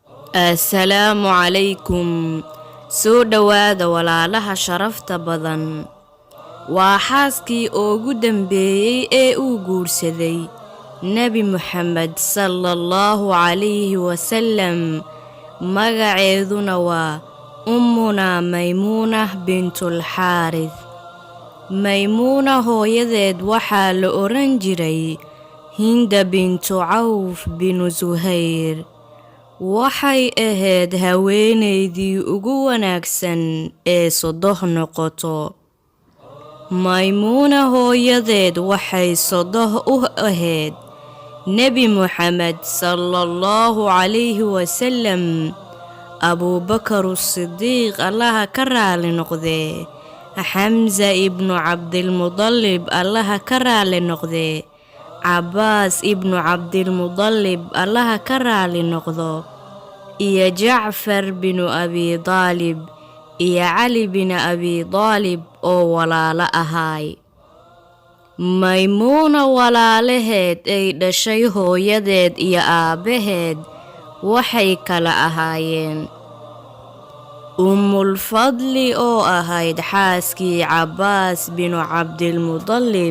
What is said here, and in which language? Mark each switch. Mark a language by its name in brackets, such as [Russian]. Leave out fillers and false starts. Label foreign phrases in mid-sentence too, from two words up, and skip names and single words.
[Arabic] السلام عليكم. [Somali] soo dhawaada walaalaha sharafta badan. waa xaaskii ugu dambeeyay ee uu guursaday Nabi Muhammad [Arabic] sallallahu alayhi wasallam. [Somali] magaceeduna waa Ummuna Maymunah bintul Harith. Maymuna hooyadeed waxaa la oran jiray Hinda bintu Auf bin Zuhair. waxay ahayd haweeneydii ugu wanaagsan ee sodoh noqoto. Maymuna hooyadeed waxay sodoh u ahayd Nabi Muhammad [Arabic] sallallahu alayhi wasallam, [Somali] Abu Bakr as-Siddiq Allah ka raali noqdee, Hamza ibn Abdul Muttalib Allah ka raali noqdee, Abbas ibn Abdul Muttalib Allah ka raali noqdo, iyo Ja'far bin Abi Talib iyo Ali bin Abi Talib oo walaalo ahaay. Maymuna walaalaheed ay dhashay hooyadeed iyo aabaheed waxay kala ahaayeen Ummul Fadli oo ahayd xaaskii Abbas bin Abdul Muttalib.